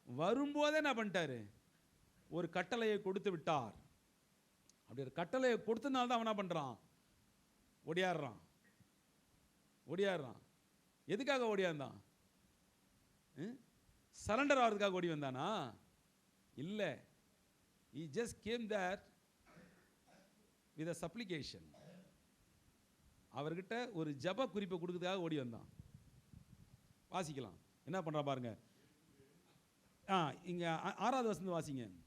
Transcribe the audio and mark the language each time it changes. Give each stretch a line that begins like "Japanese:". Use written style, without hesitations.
Tamil: வரும்போதே என்ன பண்ணிட்டாரு, ஒரு கட்டளையை கொடுத்து விட்டார். அப்படி ஒரு கட்டளையை கொடுத்தனால தான் அவன் என்ன பண்ணுறான், ஓடியாடுறான். எதுக்காக ஓடியாந்தான், சரண்டர் ஆகிறதுக்காக ஓடி வந்தானா? இல்லை,
English: he just came there with a supplication.
Tamil: அவர்கிட்ட ஒரு ஜப குறிப்பை கொடுக்கறதுக்காக ஓடி வந்தான். வாசிக்கலாம், என்ன பண்றா பாருங்க. இங்க 6வது வசனம் வாசிங்க.